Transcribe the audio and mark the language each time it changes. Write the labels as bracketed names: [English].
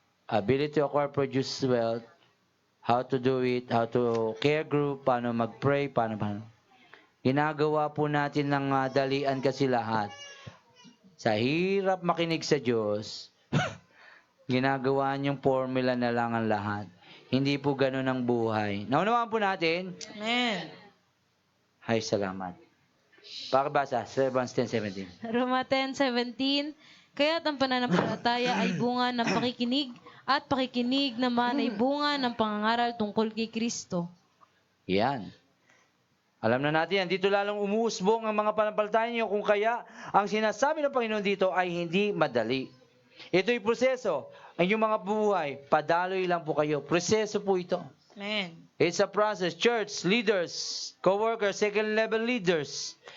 [English] Ability to acquire, produce wealth, how to do it, how to care group, [Filipino] paano mag-pray, paano. Ginagawa po natin ng dalian kasi lahat. Sa hirap makinig sa Diyos, ginagawa niyong formula na lang ang lahat. Hindi po ganun ang buhay. Naunawaan po natin? Amen. Ay, salamat. Pakibasa, Romans 10:17. Roma 10:17, kaya't ang pananampalataya ay bunga ng pakikinig, at pakikinig naman ay bunga ng pangangaral tungkol kay Kristo. Yan. Alam na natin yan. Dito lalong umuusbong ang mga panampalataya niyo kung kaya ang sinasabi ng Panginoon dito ay hindi madali. Ito'y proseso. Ang inyong mga buhay, padaloy lang po kayo. Proseso po ito. Amen. [English] It's a process. Church, leaders, co-workers, second level leaders.